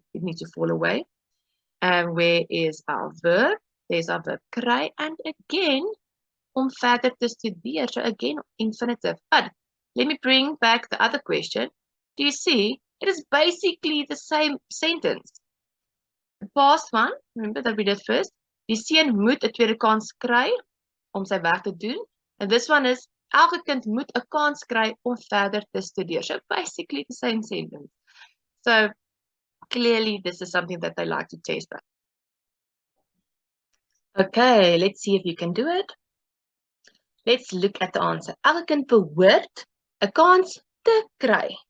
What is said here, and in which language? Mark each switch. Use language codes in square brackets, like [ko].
[en] It needs to fall away. And where is our verb? There's our verb kry. And again, [af] om verder te studeer. [en] So again, infinitive. But let me bring back the other question. Do you see? It is basically the same sentence. The past one, remember that we did first. [af] Die seun moet 'n tweede kans kry om sy werk te doen. [en] And this one is, [af] elke kind moet 'n kans kry om verder te studeer. [en] So basically the same sentence. So clearly this is something that they like to test us. Okay, let's see if you can do it. Let's look at the answer. [af] Elke kind behoort 'n kans te kry.